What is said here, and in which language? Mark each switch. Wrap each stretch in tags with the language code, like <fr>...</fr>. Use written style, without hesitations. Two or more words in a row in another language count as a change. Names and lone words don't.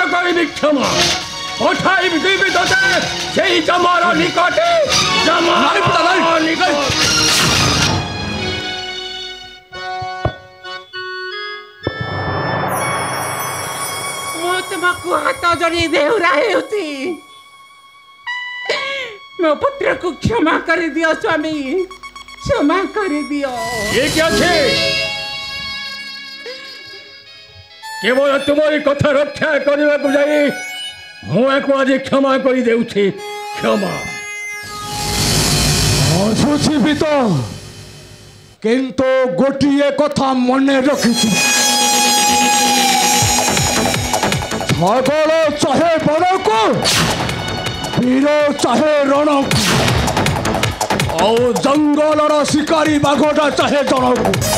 <or>କରିବି କ୍ଷମା ପଠାଇବି ଦିବି ତୋତେ ସେଇ ଜମର ନିକଟେ ଜମର ନିକଟ ମୁଁ ତୁମକୁ ହାତ ଯୋଡ଼ି ଦେହୁରା ହେଉଛି ମୋ ପୁତ୍ରକୁ କ୍ଷମା କରିଦିଅ ସ୍ୱାମୀ କ୍ଷମା କରିଦିଅ ଠିକ ଅଛି କେବଳ ତୁମର କଥା ରକ୍ଷା କରିବାକୁ যাই ମୁଁ ୟାକୁ ଆଜି କ୍ଷମା କରିଦେଉଛି କ୍ଷମା ଅସୁଛି ତ କିନ୍ତୁ ଗୋଟିଏ କଥା ମନେ ରଖିଛି ଛଗଳ ଚାହେ ବଣକୁ ବୀର ଚାହେ ରଣକୁ ଆଉ ଜଙ୍ଗଲର ଶିକାରୀ ବାଘଟା ଚାହେ ଜଣକୁ</or>